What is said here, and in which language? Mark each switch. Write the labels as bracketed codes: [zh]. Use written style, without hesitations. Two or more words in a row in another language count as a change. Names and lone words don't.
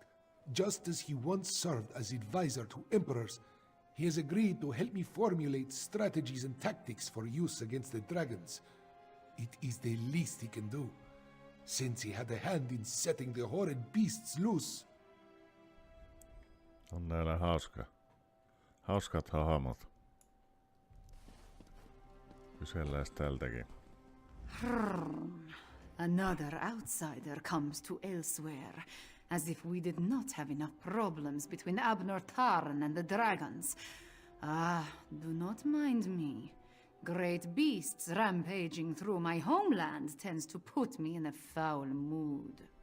[en] Just as he once served as advisor to emperors, he has agreed to help me formulate strategies and tactics for use against the dragons. It is the least he can do, since he had a hand in setting the horrid beasts loose. [fi] on näillä hauskat hahmot. Kysellään tältäkin. [en] Another outsider comes to Elsweyr, as if we did not have enough problems between Abnur Tharn and the dragons. Ah, do not mind me. Great beasts rampaging through my homeland tends to put me in a foul mood.